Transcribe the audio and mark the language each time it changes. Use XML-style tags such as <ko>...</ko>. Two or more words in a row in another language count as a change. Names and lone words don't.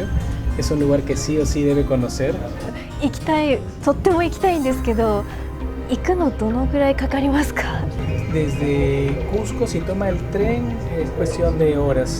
<es>Es un lugar que sí o sí debe conocer.</es> <ja>行きたい、とっても行きたいんですけど、行くのどのぐらいかかりますか？</ja> <es>Desde Cusco, si toma el tren, es cuestión de horas.</es>